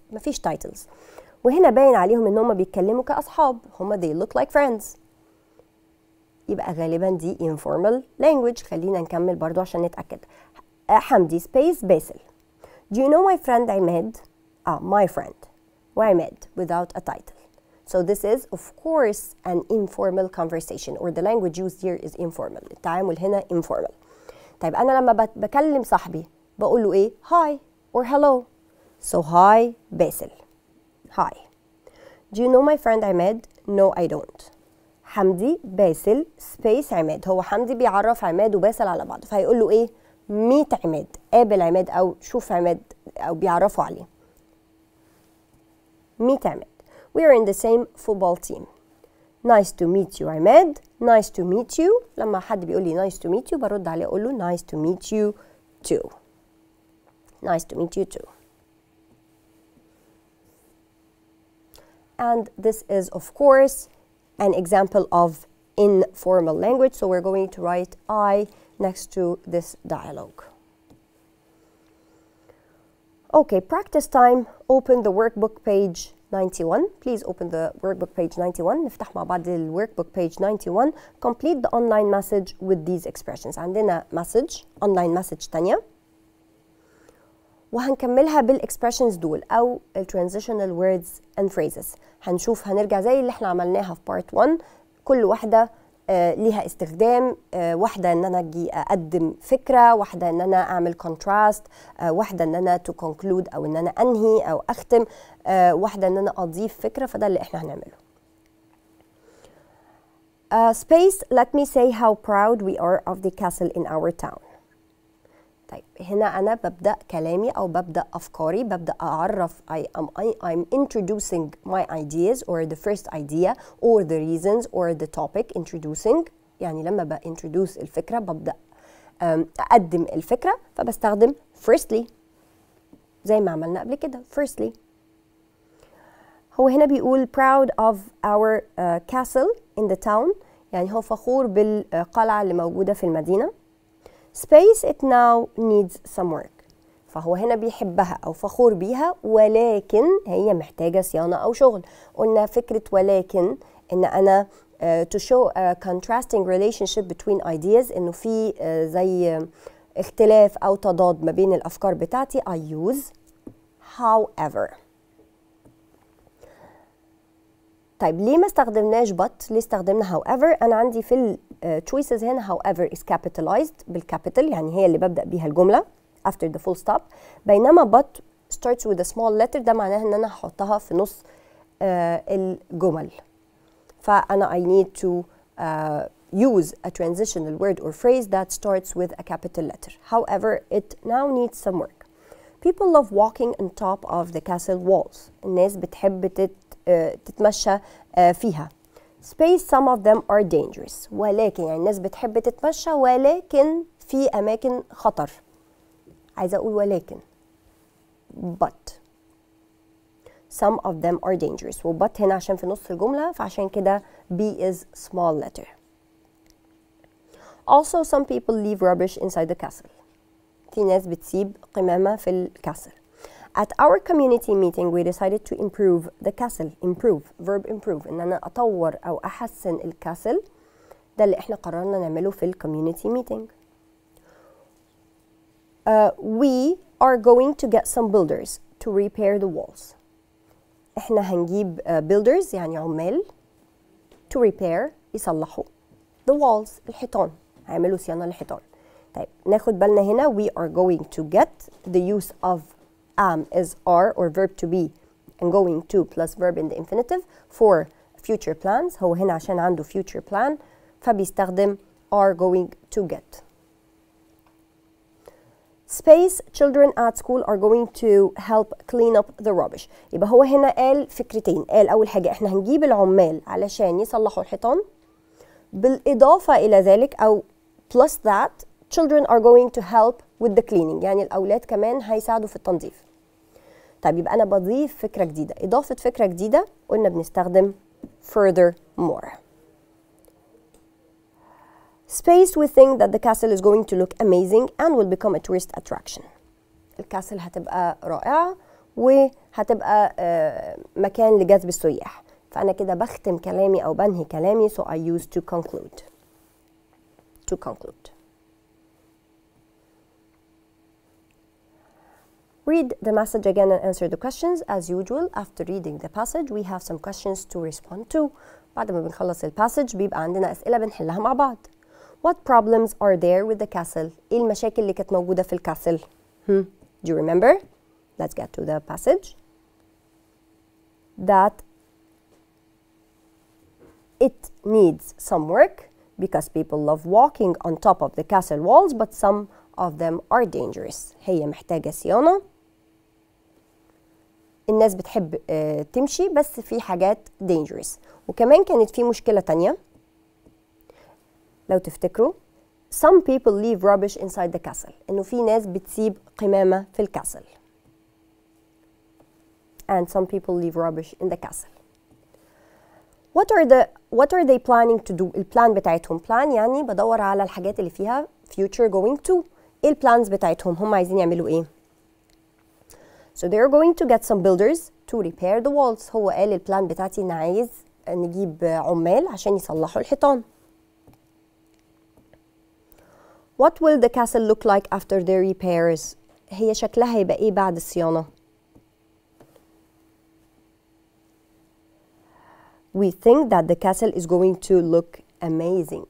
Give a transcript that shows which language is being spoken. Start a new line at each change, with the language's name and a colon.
Arabic: ما فيش titles. وهنا باين عليهم إن هم بيتكلموا كأصحاب، هم
English: they look like friends.
Arabic: يبقى غالبا دي
English: informal language.
Arabic: خلينا نكمل برضو عشان نتأكد. حمدي space باسل.
English: Do you know my friend Imad? My friend. وعماد without a title. So this is of course an informal conversation or the language used here is informal.
Arabic: التعامل هنا informal. طيب أنا لما بكلم صاحبي بقول له إيه؟
English: hi or hello. So hi Basel. hi. Do you know my friend Imad? No I don't.
Arabic: حمدي باسل space عماد. هو حمدي بيعرف عماد وباسل على بعض، فهيقول له إيه؟ meet عماد، قابل عماد أو شوف عماد أو بيعرفوا عليه.
English: meet Imad. We are in the same football team. Nice to meet you Imad. Nice to meet you.
Arabic: لما حد بيقول لي
English: nice to meet you
Arabic: برد عليه أقول له
English: nice to meet you too.
Arabic: Nice to meet you too.
English: And this is of course an example of informal language. So we're going to write I next to this dialogue. Okay, practice time. Open the workbook page 91. Please open the workbook page 91.
Arabic: نفتح مع بعض ال
English: workbook page 91. Complete the online message with these expressions.
Arabic: عندنا message
English: online message
Arabic: تانية وهنكملها بالexpressions دول أو ال
English: transitional words and phrases.
Arabic: هنرجع زي اللي احنا عملناها في part 1. كل واحدة ليها استخدام. واحدة ان انا اجي اقدم فكرة، واحدة ان انا اعمل contrast، واحدة ان انا
English: to conclude
Arabic: او ان انا انهي او اختم، واحدة ان انا اضيف فكرة. فده اللي احنا هنعمله.
English: Space, let me say how proud we are of the castle in our town.
Arabic: طيب هنا أنا ببدأ كلامي أو ببدأ أفكاري، ببدأ أعرف
English: I'm introducing my ideas or the first idea or the reasons or the topic.
Arabic: Introducing يعني لما introduce الفكرة ببدأ أقدم الفكرة، فبستخدم firstly زي ما عملنا قبل كده. firstly هو هنا بيقول
English: proud of our castle in the town،
Arabic: يعني هو فخور بالقلعة اللي موجودة في المدينة.
English: Space it now needs some work.
Arabic: فهو هنا بيحبها أو فخور بيها، ولكن هي محتاجة صيانة أو شغل. قلنا فكرة ولكن إن أنا
English: to show a contrasting relationship between ideas،
Arabic: إنه في زي اختلاف أو تضاد ما بين الأفكار بتاعتي.
English: I use however.
Arabic: طيب ليه ما استخدمناش but؟ ليه استخدمنا however؟ أنا عندي في ال choices هنا
English: however is capitalized
Arabic: بالكابيتال، يعني هي اللي ببدأ بيها الجملة
English: after the full stop،
Arabic: بينما
English: but starts with a small letter،
Arabic: ده معناها إن أنا هحطها في نص الجمل.
English: فأنا I need to use a transitional word or phrase that starts with a capital letter. However, it now needs some work. People love walking on top of the castle walls.
Arabic: الناس بتحب تتمشى فيها.
English: Space, some of them are dangerous.
Arabic: ولكن يعني الناس بتحب تتمشى ولكن في أماكن خطر. عايزة أقول ولكن.
English: But some of them are dangerous.
Arabic: وبut هنا عشان في نص الجملة، فعشان كده
English: B is small letter. Also, some people leave rubbish inside the castle.
Arabic: في ناس بتسيب قمامة في الكاسل.
English: At our community meeting, we decided to improve the castle. Improve, verb improve.
Arabic: إن أنا أطور أو أحسن الكاسل. ده اللي إحنا قررنا نعمله في community meeting.
English: We are going to get some builders to repair the walls.
Arabic: إحنا هنجيب builders يعني عمال
English: to repair
Arabic: يصلحوا
English: the walls
Arabic: الحيطان، هيعملوا صيانة للحيطان. طيب ناخد بالنا هنا
English: we are going to get the use of am is are or verb to be and going to plus verb in the infinitive for future plans.
Arabic: هو هنا عشان عنده
English: future plan
Arabic: فبيستخدم
English: are going to get. Space, children at school are going to help clean up the rubbish.
Arabic: يبقى هو هنا قال فكرتين. قال أول حاجة إحنا هنجيب العمال علشان يصلحوا الحيطان، بالإضافة إلى ذلك أو
English: plus that children are going to help with the cleaning،
Arabic: يعني الأولاد كمان هيساعدوا في التنظيف. طيب يبقى أنا بضيف فكرة جديدة. إضافة فكرة جديدة قلنا بنستخدم furthermore.
English: Space, we think that the castle is going to look amazing and will become a tourist attraction.
Arabic: الكاسل هتبقى رائعة وهتبقى مكان لجذب السياح. فأنا كده بختم كلامي أو بنهي كلامي
English: so I use to conclude. To conclude. Read the message again and answer the questions. As usual, after reading the passage, we have some questions to respond to.
Arabic: بعد ما بنخلص الباسج بيبقى عندنا أسئلة بنحلها مع بعض.
English: What problems are there with the castle?
Arabic: إيه المشاكل اللي كانت موجودة في الكاسل؟
English: Do you remember? Let's get to the passage. That it needs some work because people love walking on top of the castle walls, but some of them are dangerous.
Arabic: هي محتاجة صيانة. الناس بتحب تمشي بس في حاجات dangerous. وكمان كانت في مشكلة تانية لو تفتكروا.
English: Some people leave rubbish inside the castle.
Arabic: إنه في ناس بتسيب قمامة في الكاسل.
English: And some people leave rubbish in the castle. What are they planning to do?
Arabic: البلان بتاعتهم. plan يعني بدور على الحاجات اللي فيها future going to. إيه البلانز بتاعتهم؟ هم عايزين يعملوا إيه؟
English: So they're going to get some builders to repair the walls.
Arabic: هو قال البلان بتاعتي إن عايز نجيب عمال عشان يصلحوا الحيطان.
English: What will the castle look like after their repairs?
Arabic: هي شكلها هيبقى إيه بعد الصيانة؟
English: We think that the castle is going to look amazing.